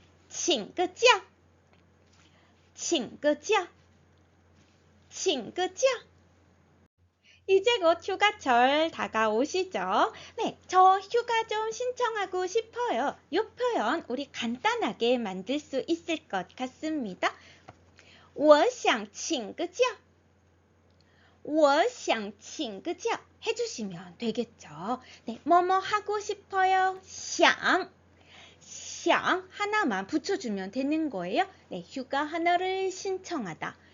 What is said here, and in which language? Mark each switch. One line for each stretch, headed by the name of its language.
Chinese: 请个假,请个假.
Korean: 친구죠? 이제 곧 휴가철 다가오시죠? 네, 저 휴가 좀 신청하고 싶어요. 이 표현 우리 간단하게 만들 수 있을 것 같습니다.
Chinese: 我想请个假. 我想请个假
Korean: 해주시면 되겠죠. 네, 뭐뭐 하고 싶어요. 想 하나만 붙여주면 되는 거예요. 네, 휴가 하나를 신청하다.